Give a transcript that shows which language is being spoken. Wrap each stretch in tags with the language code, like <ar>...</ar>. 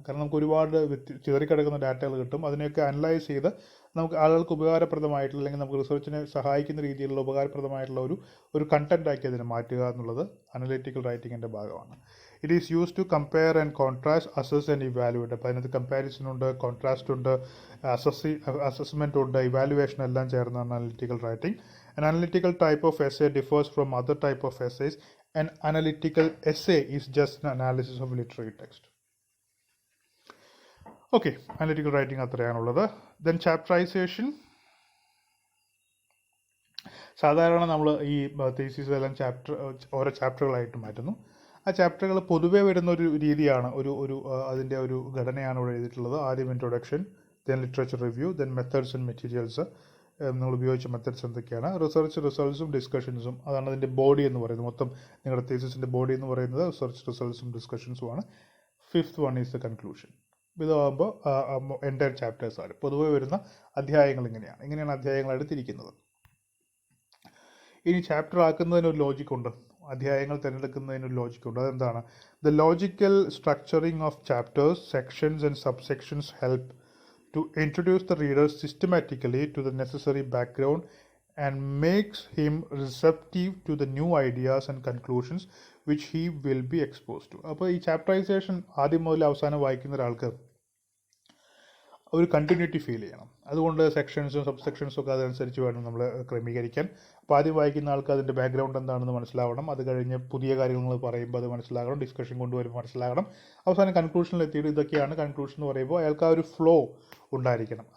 <ml>കാരണം നമുക്ക് ഒരുപാട് ചിതറിക്കിടക്കുന്ന ഡാറ്റകൾ കിട്ടും, അതിനെയൊക്കെ അനലൈസ് ചെയ്ത് നമുക്ക് ആളുകൾക്ക് ഉപകാരപ്രദമായിട്ടുള്ള, അല്ലെങ്കിൽ നമുക്ക് റിസർച്ചിനെ സഹായിക്കുന്ന രീതിയിലുള്ള ഉപകാരപ്രദമായിട്ടുള്ള ഒരു കണ്ടന്റ് ആക്കി അതിനെ മാറ്റുക എന്നുള്ളത് അനലിറ്റിക്കൽ റൈറ്റിങ്ങിൻ്റെ ഭാഗമാണ്.</ml> <en>It is use to compare and contrast, assess and evaluate.</en> <ml>അപ്പോൾ അതിനകത്ത് കമ്പാരിസൺ ഉണ്ട്, കോൺട്രാസ്റ്റ് ഉണ്ട്, അസസ്മെൻ്റ് ഉണ്ട്, ഇവാലുവേഷൻ എല്ലാം ചേർന്നാണ് analytical writing.</ml> <en>An analytical type of essay differs from other type of essays. An analytical essay is just an analysis of literary text. Okay, analytical writing അത്രയാണുള്ളത്. Then chapterization.</en> <ml>സാധാരണ നമ്മൾ ഈ thesis എല്ലാം ഓരോ ചാപ്റ്ററുകളായിട്ട് മാറ്റുന്നു. ആ ചാപ്റ്ററുകൾ പൊതുവേ വരുന്ന ഒരു രീതിയാണ്, അതിൻ്റെ ഒരു ഘടനയാണ് ഇവിടെ എഴുതിയിട്ടുള്ളത്. ആദ്യം introduction, then literature review, then methods and materials, നിങ്ങൾ ഉപയോഗിച്ച മെത്തേഡ്സ് എന്തൊക്കെയാണ്, റിസർച്ച് റിസൾട്ട്സും ഡിസ്കഷൻസും, അതാണ് അതിൻ്റെ ബോഡി എന്ന് പറയുന്നത്. മൊത്തം നിങ്ങളുടെ തീസിസിൻ്റെ ബോഡി എന്ന് പറയുന്നത് research റിസൾട്ട്സും ഡിസ്കഷൻസുമാണ്.</ml> <en>Fifth one is the conclusion.</en> <ml>ഇതാകുമ്പോൾ എൻ്റയർ ചാപ്റ്റേഴ്സ് ആണ്. പൊതുവെ വരുന്ന അധ്യായങ്ങൾ ഇങ്ങനെയാണ് അധ്യായങ്ങൾ എടുത്തിരിക്കുന്നത്. ഇനി ചാപ്റ്റർ ആക്കുന്നതിനൊരു ലോജിക്കുണ്ട്, അധ്യായങ്ങൾ തിരഞ്ഞെടുക്കുന്നതിനൊരു ലോജിക്കുണ്ട്. അതെന്താണ്?</ml> <en>The logical structuring of chapters, sections and subsections help to introduce the reader systematically to the necessary background and makes him receptive to the new ideas and conclusions which he will be exposed to.</en> <ml>അപ്പോൾ ഈ ചാപ്റ്ററൈസേഷൻ ആദ്യം മുതൽ അവസാനം വായിക്കുന്ന ഒരാൾക്ക് ഒരു continuity feel ചെയ്യണം. അതുകൊണ്ട് സെക്ഷൻസും സബ്സെക്ഷൻസും ഒക്കെ അതനുസരിച്ച് വേണം നമ്മൾ ക്രമീകരിക്കാൻ. അപ്പോൾ ആദ്യം വായിക്കുന്ന ആൾക്ക് അതിൻ്റെ ബാക്ക്ഗ്രൗണ്ട് എന്താണെന്ന് മനസ്സിലാവണം, അത് കഴിഞ്ഞ് പുതിയ കാര്യങ്ങൾ പറയുമ്പോൾ അത് മനസ്സിലാകണം, ഡിസ്കഷൻ കൊണ്ടുവരുമ്പോൾ മനസ്സിലാകണം, അവസാനം കൺക്ലൂഷനിൽ എത്തിയിട്ട് ഇതൊക്കെയാണ് കൺക്ലൂഷൻ എന്ന് പറയുമ്പോൾ അയാൾക്ക് ആ ഒരു ഫ്ലോ ഉണ്ടായിരിക്കണം.</ml>